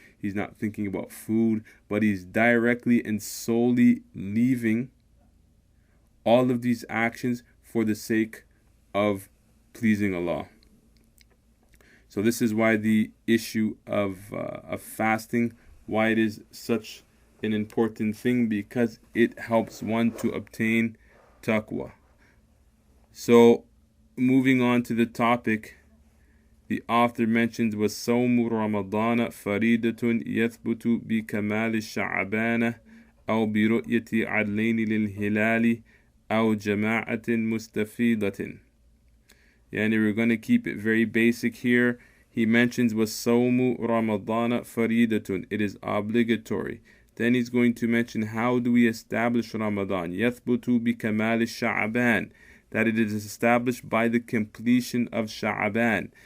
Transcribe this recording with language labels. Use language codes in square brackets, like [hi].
[en] He's not thinking about food, but he's directly and solely leaving all of these actions for the sake of pleasing Allah. So this is why the issue of fasting, why it is such an important thing, because it helps one to obtain taqwa. So moving on to the topic, the author mentions [ar] وَالصَّوْمُ رَمَضَانَ فَرِيدَةٌ يَثْبُتُ بِكَمَالِ الشَّعْبَانَ أو برؤية عدلين للهلال أو جماعة مستفيدة. [en] Yani we're going to keep it very basic here. He mentions [ar] وَالصَّوْمُ رَمَضَانَ فَرِيدَةٌ, [en] it is obligatory. Then he's going to mention how do we establish Ramadan. [ar] يَثْبُتُ بِكَمَالِ الشَّعْبَانَ, [en] that it is established by the completion of Sha'aban.